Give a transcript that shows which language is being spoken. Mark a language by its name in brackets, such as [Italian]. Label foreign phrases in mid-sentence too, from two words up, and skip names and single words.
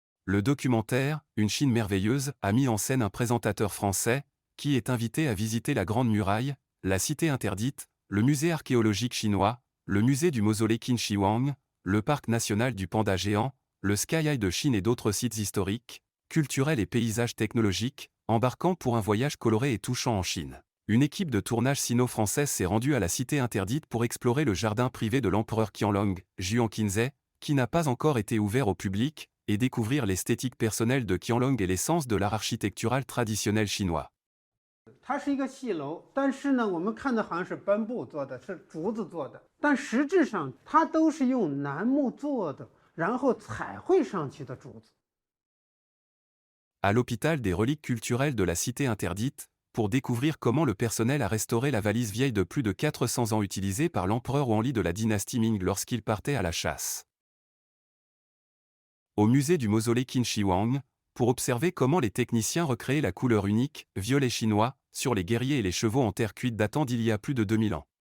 [French] Le documentaire « Une Chine merveilleuse » a mis en scène un présentateur français, qui est invité à visiter la Grande Muraille, la Cité interdite, le musée archéologique chinois, le musée du mausolée Qin Shi Huang, le parc national du panda géant, le Sky Eye de Chine et d'autres sites historiques, culturels et paysages technologiques, embarquant pour un voyage coloré et touchant en Chine. Une équipe de tournage sino-française s'est rendue à la Cité interdite pour explorer le jardin privé de l'empereur Qianlong, Zhuangqinzhi, qui n'a pas encore été ouvert au public, et découvrir l'esthétique personnelle de Qianlong et l'essence de l'art architectural traditionnel chinois. [Chinese] 它是一个戏楼，但是呢，我们看的好像是斑布做的，是竹子做的，但实质上它都是用楠木做的，然后彩绘上去的竹子。 [French] À l'hôpital des reliques culturelles de la Cité interdite, pour découvrir comment le personnel a restauré la valise vieille de plus de 400 ans utilisée par l'empereur Wanli de la dynastie Ming lorsqu'il partait à la chasse. Au musée du mausolée Qin Shi Huang, pour observer comment les techniciens recréaient la couleur unique, violet chinois, sur les guerriers et les chevaux en terre cuite datant d'il y a plus de 2000 ans.